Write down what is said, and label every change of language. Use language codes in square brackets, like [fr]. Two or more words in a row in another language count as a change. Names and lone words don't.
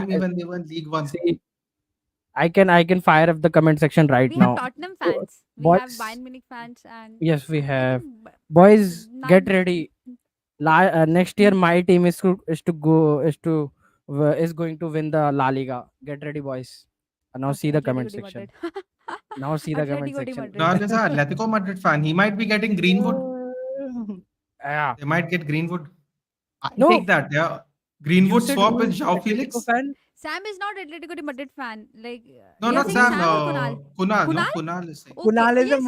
[en] following me when they were in League One. see, I can fire up the comment section right We have now. Tottenham fans. We have Boys, Bayern Munich fans, and yes, we I have. think Boys, get none. ready. Next year, my team is going to win the La Liga. Get ready, boys. Now see Okay, the Atletico comment de Madrid. section. Now see the comment Atletico de section. Madrid. Kunal is a Atletico Madrid fan. He might be getting Greenwood. Yeah. They might get Greenwood. I No, take that. Yeah. you Greenwood said swap who with is João Atletico Felix. fan? Sam is not Atletico de Madrid fan. Like No, you're not saying Sam. Kunal. Sam or Kunal? Kunal. No, Kunal? Kunal is saying. Okay. Kunal is a